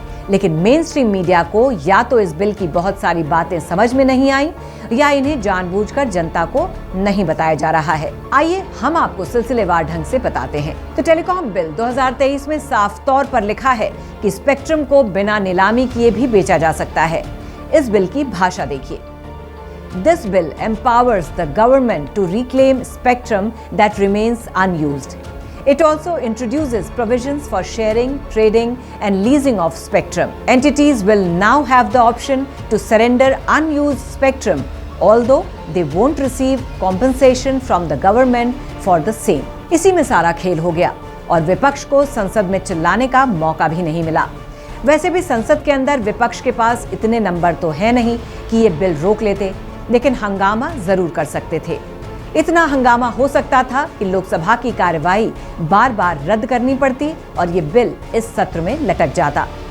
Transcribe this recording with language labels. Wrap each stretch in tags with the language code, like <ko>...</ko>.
<hi>लेकिन main stream media को या तो इस बिल की बहुत सारी बातें समझ में नहीं आई या इन्हें जानबूझकर जनता को नहीं बताया जा रहा है। आइए हम आपको सिलसिलेवार ढंग से बताते हैं। तो टेलीकॉम बिल 2023 में साफ तौर पर लिखा है कि स्पेक्ट्रम को बिना नीलामी किए भी बेचा जा सकता है। इस बिल की भाषा देखिए।</hi> <en>This bill empowers the government to reclaim spectrum that remains unused. It also introduces provisions for sharing, trading, and leasing of spectrum. Entities will now have the option to surrender unused spectrum, although they won't receive compensation from the government for the same.</en> <hi>इसी में सारा खेल हो गया और विपक्ष को संसद में चिल्लाने का मौका भी नहीं मिला। वैसे भी संसद के अंदर विपक्ष के पास इतने नंबर तो है नहीं कि ये बिल रोक लेते, लेकिन हंगामा जरूर कर सकते थे। इतना हंगामा हो सकता था कि लोकसभा की कार्यवाही बार बार रद्द करनी पड़ती और ये बिल इस सत्र में लटक जाता।</hi>